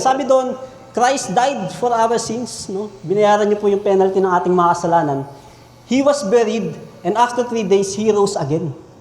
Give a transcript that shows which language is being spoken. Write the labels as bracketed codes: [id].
[tl] Sabi doon, [en] Christ died for our sins. No? [tl] Binayaran niyo po yung penalty ng ating mga kasalanan. [en] He was buried, and after 3 days, He rose again.